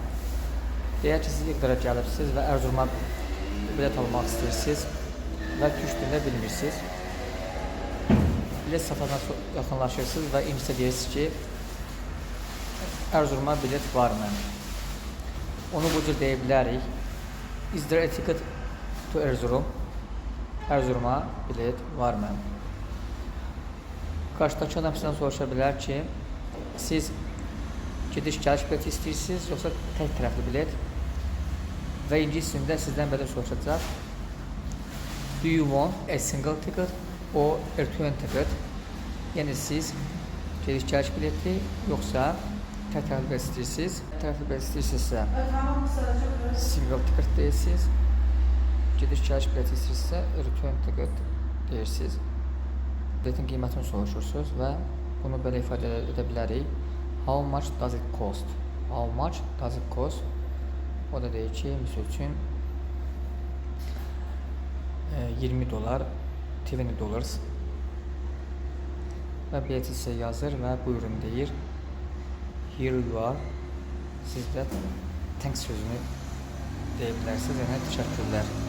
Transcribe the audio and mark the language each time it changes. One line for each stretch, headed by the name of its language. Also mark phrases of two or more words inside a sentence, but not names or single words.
Azerbaijani: Deyək ki, siz İğdıra gəlibsiniz və Ərzuruma bilet almaq istəyirsiniz və türk dilində bilmirsiniz. Bilet satanına yaxınlaşırsınız və incisə deyirsiniz ki, Ərzuruma bilet varmı? Onu bu cür deyə bilərik.
English: Is there a ticket to Erzurum?
Turkish: Erzurum'a bilet var mı?
Azerbaijani: Karşıdakı adam sizdən soruşa bilər ki, siz gidiş-gəliş bileti istəyirsiniz, yoxsa tək tərəfli bilet? Və ingiliscəsində sizdən belə soruşacaq.
English: Do you want a single ticket or a return ticket?
Azerbaijani: Yəni siz gidiş-gəliş bileti, yoxsa tək tərəfli bilet istəyirsiniz? Tək tərəfli bilet istəyirsinizsə
English: single ticket
Azerbaijani: deyirsiniz. Gidiş-gəliş bileti istəyirsinizsə
English: return ticket
Azerbaijani: deyirsiniz. Biletin qiymətini soruşursunuz və bunu belə ifadə edə bilərik.
English: How much does it cost? How much does it cost?
Azerbaijani: O da deyir ki, misal üçün $20, $20 və bileti sizə yazır və buyurun deyir.
English: Here you are.
Azerbaijani: Siz də thanks sözünü deyə bilərsiniz, yəni təşəkkürlər.